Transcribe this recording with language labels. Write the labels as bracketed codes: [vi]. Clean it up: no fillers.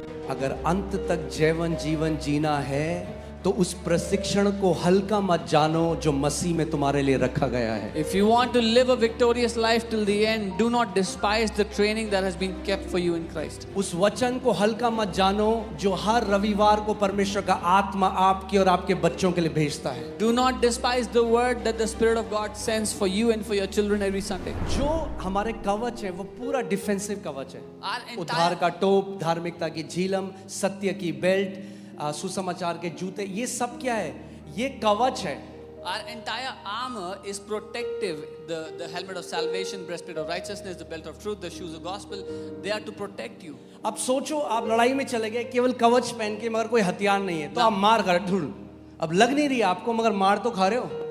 [hi] अगर अंत तक जीवन जीना है तो उस प्रशिक्षण को हल्का मत जानो जो मसीह में तुम्हारे लिए रखा गया है। [en] If you want to live a victorious life till the end, do not despise the training that has been kept for you in Christ. [hi] उस वचन को हल्का मत जानो जो हर रविवार को परमेश्वर का आत्मा आपके और आपके बच्चों के लिए भेजता है। [en] Do not despise the word that the Spirit of God sends for you and for your children every Sunday. [hi] जो हमारे कवच है वो पूरा डिफेंसिव कवच है। [en] Our [hi] उद्धार का टोप, धार्मिकता की झिलम, सत्य की बेल्ट, सुसमाचार के जूते, ये सब क्या है? ये कवच है। [en] Our entire armor is protective. The helmet of salvation, breastplate of righteousness, the belt of truth, the shoes of gospel, they are to protect you. [hi] अब सोचो आप लड़ाई में चले गए केवल कवच पहन के, मगर कोई हथियार नहीं है, तो आप मार कर ढूंढ, अब लग नहीं रही आपको, मगर मार तो खा रहे हो।